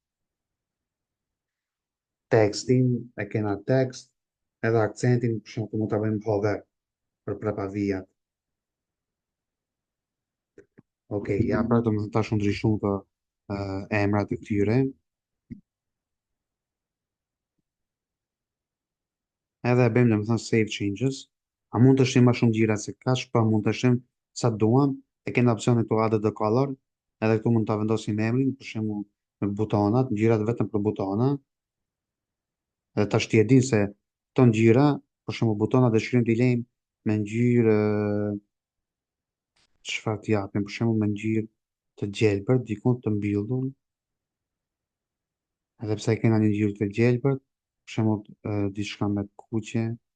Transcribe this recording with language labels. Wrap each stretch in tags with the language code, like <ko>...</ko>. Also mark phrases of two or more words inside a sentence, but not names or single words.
<sq>Tekstin e kena tekst, edhe akcentin për shembull mund ta bëjmë hover për prapavijat. Okej, ja pra do të tash u ndryshu të emrat e këtyre. Edhe e bëjmë domethënë</sq> <en>save changes.</en> <sq>A mund të shim më shumë ngjyra se kaç, po mund të shim sa duam. E kena opsionin këtu</sq> <en>add the color,</en> <sq>edhe këtu mund ta vendosim emrin, për shembull me butonat, ngjyrat vetëm për butona. Edhe tash ti e di se këto ngjyra, për shembull butonat dëshirojmë t'i lejmë me ngjyrë çfarë t'i japim, për shembull me ngjyrë të gjelbërt, diku të mbyllur, edhe pse kena një ngjyrë të gjelbërt, për shembull diçka me kuqe.</sq>